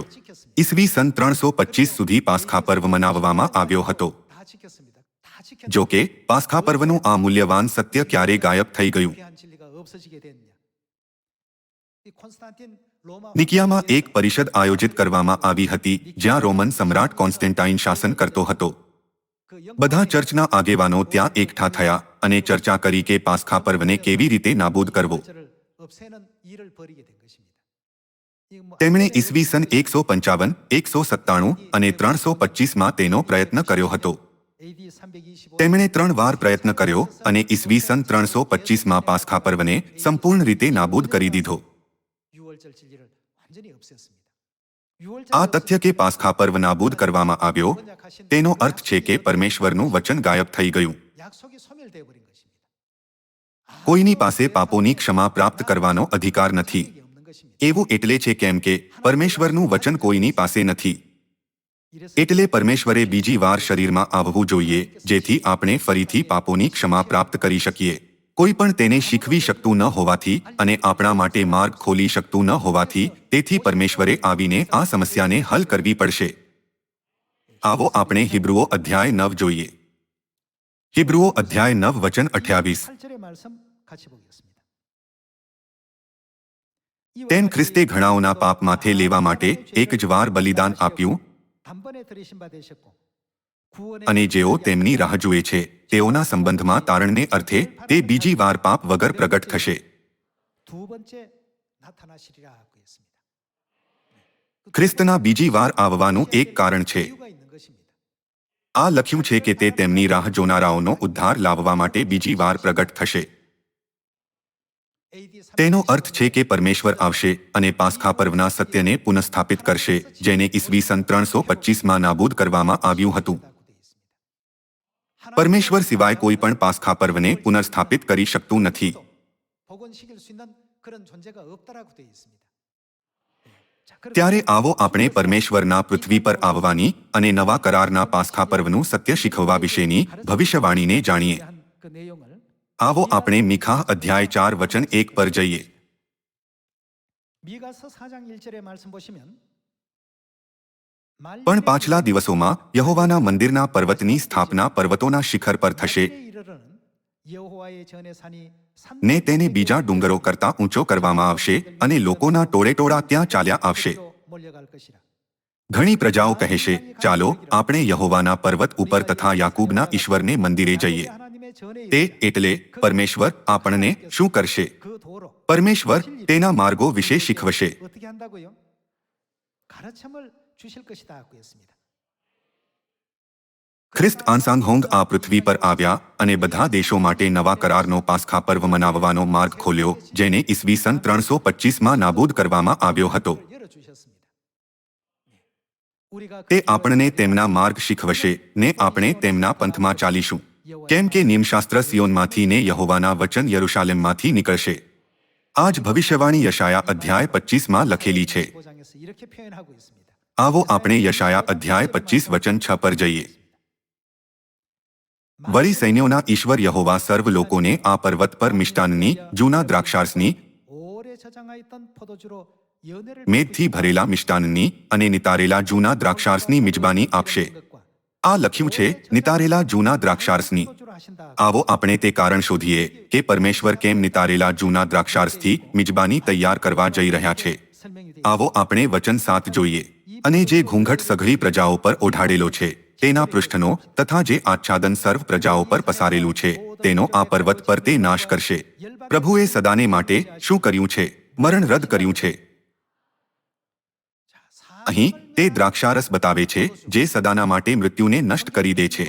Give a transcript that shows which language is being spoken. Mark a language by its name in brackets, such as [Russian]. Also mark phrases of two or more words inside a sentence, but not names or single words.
[Gujarati] ઈસવી સન 325 સુધી પાસ્ખા પર્વ મનાવવામાં આવ્યો હતો. [Korean] 다 지켰습니다. [Gujarati] જો કે પાસ્ખા પર્વનું આ મૂલ્યવાન સત્ય ક્યારે ગાયબ થઈ ગયું? [Korean] 귀한 진리가 없어지게 됐냐? 이 콘스탄틴 로마 [Gujarati] નિકિયામાં એક પરિષદ આયોજિત કરવામાં આવી હતી જ્યાં રોમન સમ્રાટ કોન્સ્ટેન્ટાઇન શાસન કરતો હતો. [Korean] 그 [Gujarati] બધા ચર્ચના આગેવાનો ત્યાં એકઠા થયા અને ચર્ચા કરી કે પાસ્ખા પર્વને કેવી રીતે નાબૂદ કરવો. [Korean] 를 없애는 일을 벌이게 된 것입니다. 이거 뭐 [Gujarati] તેમણે ઈસવીસન 155, 197 અને 325માં તેનો પ્રયત્ન કર્યો હતો. [Korean] AD 325 [Gujarati] તેમણે 3 વાર પ્રયત્ન કર્યો અને ઈસવીસન 325માં પાસ્ખા પર્વને સંપૂર્ણ રીતે નાબૂદ કરી દીધો. [Korean] 6월절 진리를 완전히 없앴습니다. 6월절 [Gujarati] આ તથ્ય કે પાસ્ખા પર્વ નાબૂદ કરવામાં આવ્યો તેનો અર્થ છે કે પરમેશ્વરનું વચન ગાયબ થઈ ગયું. [Korean] 약속이 소멸되어 버린 것입니다. [Gujarati] કોઈની પાસે પાપોની ક્ષમા પ્રાપ્ત કરવાનો અધિકાર નથી. [Korean] 이게 없는 것입니다. [Gujarati] એવું એટલે છે કેમ કે પરમેશ્વરનું વચન કોઈની પાસે નથી. [Korean] 이래서 [Gujarati] એટલે પરમેશ્વરે બીજી વાર શરીરમાં આવવું જોઈએ જેથી આપણે ફરીથી પાપોની ક્ષમા પ્રાપ્ત કરી શકીએ. કોઈ પણ તેને શીખવી શકતું ન હોવાથી અને આપણા માટે માર્ગ ખોલી શકતું ન હોવાથી તેથી પરમેશ્વરે આવીને આ સમસ્યાને હલ કરવી પડશે. આવો આપણે હિબ્રુઓ અધ્યાય 9 જોઈએ. હિબ્રુઓ અધ્યાય 9 વચન 28. [Korean] 8절의 말씀 같이 보겠습니다. [Gujarati] તેમ ખ્રિસ્તે ઘણાઓના પાપ માથે લેવા માટે એક જ વાર બલિદાન આપ્યું [Korean] 단번에 들으신 바 되셨고 구원의 [Gujarati] અને જેઓ તેમની રાહ જુએ છે તેઓના સંબંધમાં તારણને અર્થે તે બીજી વાર પાપ વગર પ્રગટ થશે. [Korean] 두 번째 나타나시리라 하고 했습니다. [Gujarati] ખ્રિસ્તના બીજી વાર આવવાનું એક કારણ છે. [Korean] 이유가 있는 것입니다. [Gujarati] આ લખ્યું છે કે તે તેમની રાહ જોનારાઓનો ઉદ્ધાર લાવવા માટે બીજી વાર પ્રગટ થશે. [Korean] AD [Gujarati] તેનો અર્થ છે કે પરમેશ્વર આવશે અને પાસ્ખા પર્વના સત્યને પુનઃસ્થાપિત કરશે જેને ઈસવીસન 325માં નાબૂદ કરવામાં આવ્યું હતું. પરમેશ્વર સિવાય કોઈ પણ પાસ્ખા પર્વને પુનઃસ્થાપિત કરી શકતું નથી. [Korean] 복원시킬 수 있는 그런 존재가 없다라고 되어 있습니다. 자, 그럼 [Gujarati] ત્યારે આવો આપણે પરમેશ્વરના પૃથ્વી પર આવવાની અને નવા કરારના પાસ્ખા પર્વનું સત્ય શીખવવા વિશેની ભવિષ્યવાણીને જાણીએ. [Korean] 한 그 내용을 [Gujarati] આવો આપણે મીખા અધ્યાય 4 વચન 1 પર જઈએ. [Korean] 미가서 4장 1절의 말씀 보시면 [Gujarati] પણ પાછલા દિવસોમાં યહોવાના મંદિરના પર્વતની સ્થાપના પર્વતોના શિખર પર થશે [Korean] 여호와의 전의 산이 [Gujarati] ને તેને બીજા ડુંગરો કરતાં ઊંચો કરવામાં આવશે અને લોકોના ટોળેટોળા ત્યાં ચાલ્યા આવશે. [Korean] 몰려갈 것이라. [Gujarati] ઘણી પ્રજાઓ કહેશે ચાલો આપણે યહોવાના પર્વત ઉપર તથા યાકૂબના ઈશ્વરને મંદિરે જઈએ. [Korean] 하나님의 전에 [Gujarati] તે એટલે પરમેશ્વર આપણને શું કરશે? [Korean] 그 도로 [Gujarati] પરમેશ્વર તેના માર્ગો વિશે શીખવશે. [Korean] 어떻게 한다고요? 가르침을 주실 것이다 하고 했습니다. [Gujarati] ખ્રિસ્ત આંસાંગહોંગ આ પૃથ્વી પર આવ્યા અને બધા દેશો માટે નવા કરારનો પાસ્ખા પર્વ મનાવવાનો માર્ગ ખોલ્યો જેને ઈસવીસન 325માં નાબૂદ કરવામાં આવ્યો હતો. [Korean] 열어주셨습니다. 우리가 [Gujarati] તે આપણને તેમના માર્ગ શીખવશે ને આપણે તેમના પંથમાં ચાલીશું. કેમ કે નિયમશાસ્ત્ર સિયોનમાંથી ને યહોવાના વચન યરુશાલેમમાંથી નીકળશે. આ જ ભવિષ્યવાણી યશાયા અધ્યાય 25માં લખેલી છે. 5장에서 이렇게 표현하고 있습니다. આવો આપણે યશાયા અધ્યાય 25 વચન 6 પર જઈએ. વળી સૈન્યોના ઈશ્વર યહોવા સર્વ લોકોને આ પર્વત પર મિષ્ટાનની જૂના દ્રાક્ષારસની [Korean] 오래 저장하였던 포도주로 연회를 [Gujarati] મેદથી ભરેલા મિષ્ટાનની અને નિતારેલા જૂના દ્રાક્ષારસની મિજબાની આપશે. આ લખ્યું છે નિતારેલા જૂના દ્રાક્ષારસની. [Korean] 포도주로 하신다. [Gujarati] આવો આપણે તે કારણ શોધીએ કે પરમેશ્વર કેમ નિતારેલા જૂના દ્રાક્ષારસથી મિજબાની તૈયાર કરવા જઈ રહ્યા છે. [Korean] 설명이 되어 [Gujarati] આવો આપણે વચન 7 જોઈએ. અને જે ઘૂંઘટ સઘળી પ્રજાઓ પર ઓઢાડેલો છે તેના પૃષ્ઠનો તથા જે આચ્છાદન સર્વ પ્રજાઓ પર પસારેલું છે તેનો આ પર્વત પર તે નાશ કરશે. પ્રભુએ સદાને માટે શું કર્યું છે? મરણ રદ કર્યું છે. અહીં તે દ્રાક્ષારસ બતાવે છે જે સદાના માટે મૃત્યુને નષ્ટ કરી દે છે.